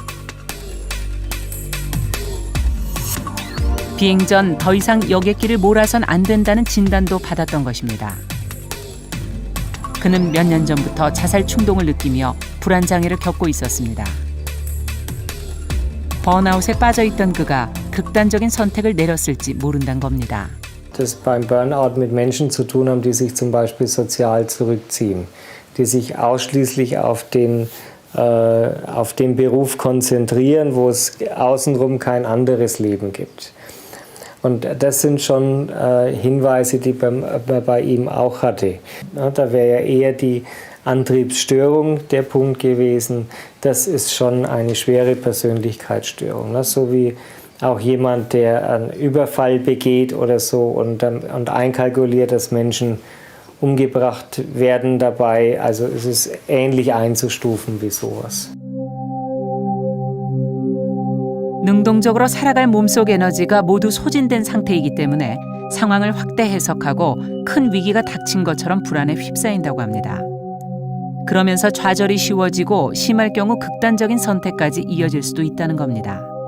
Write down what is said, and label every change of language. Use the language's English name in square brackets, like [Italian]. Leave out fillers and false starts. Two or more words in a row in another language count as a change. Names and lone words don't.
[Korean] 비행 전 더 이상 여객기를 몰아선 안 된다는 진단도 받았던 것입니다. 그는 몇 년 전부터 자살 충동을 느끼며 불안 장애를 겪고 있었습니다. 번아웃에 빠져있던 그가 극단적인 선택을 내렸을지 모른다는 겁니다. [German] Das beim Burnout mit Menschen zu tun haben, die sich zum Beispiel sozial zurückziehen, die sich ausschließlich auf den Beruf konzentrieren, wo es außenrum kein anderes Leben gibt. Und das sind schon Hinweise, die bei ihm auch hatte. Ja, da wäre ja eher die Antriebsstörung der Punkt gewesen. Das ist schon eine schwere Persönlichkeitsstörung. Ne? So wie auch jemand, der einen Überfall begeht oder so und einkalkuliert, dass Menschen umgebracht werden dabei. Also es ist ähnlich einzustufen wie sowas. [Korean] 능동적으로 살아갈 몸속 에너지가 모두 소진된 상태이기 때문에 상황을 확대 해석하고 큰 위기가 닥친 것처럼 불안에 휩싸인다고 합니다. 그러면서 좌절이 쉬워지고 심할 경우 극단적인 선택까지 이어질 수도 있다는 겁니다.